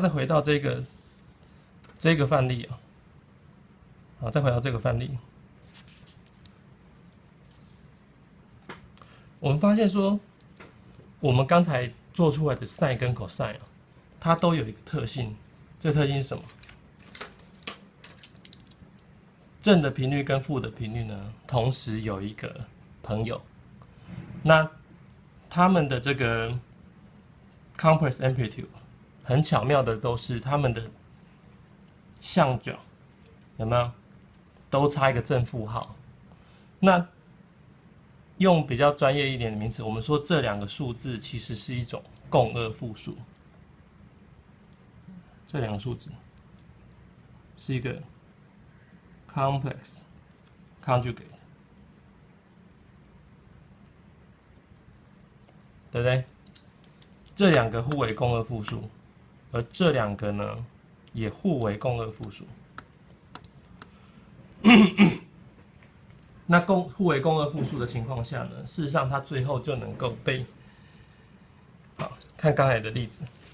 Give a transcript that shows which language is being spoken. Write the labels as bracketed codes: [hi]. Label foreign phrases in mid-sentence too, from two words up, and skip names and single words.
[zh] 再回到這個範例啊，好，再回到這個範例，我們發現說，我們剛才做出來的 sin 跟 cosine 啊，它都有一個特性，這個特性是什麼？正的頻率跟負的頻率呢，同時有一個朋友，那他們的這個 [en] complex amplitude [zh] 很巧妙的都是他們的相角有沒有都差一個正負號？那用比較專業一點的名詞，我們說這兩個數字其實是一種共軛複數。這兩個數字是一個 [en] complex conjugate， [zh] 對不對？這兩個互為共軛複數，而這兩個呢也互為共軛複數。那互為共軛複數的情況下呢，事實上它最後就能夠被，好，看剛才的例子，